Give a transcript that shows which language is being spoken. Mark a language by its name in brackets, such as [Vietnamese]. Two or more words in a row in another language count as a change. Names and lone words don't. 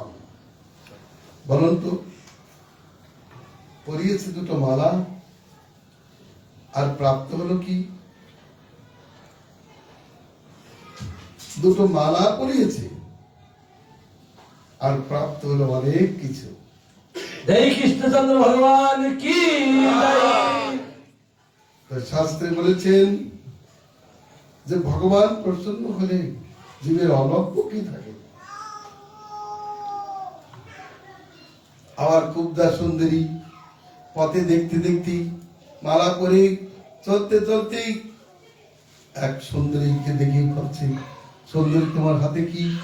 [Bangla] বলুন তো, পরিয়েছে দুটো মালা, আর প্রাপ্ত হলো কি? দুটো মালা পরিয়েছে, আর প্রাপ্ত হলো অনেক কিছু। [Hindi] जय कृष्णचंद्र भगवान की जय। [Bangla] শাস্ত্রে বলেছেন যে ভগবান প্রসন্ন হলে জীবের অলক্ষ কি থাকে। আবার কুব্জা সুন্দরী পথে দেখতে দেখতে মালা পরে চলতে চলতে এক সুন্দরীকে দেখে ভাবছে, সুন্দরী তোমার হাতে কি?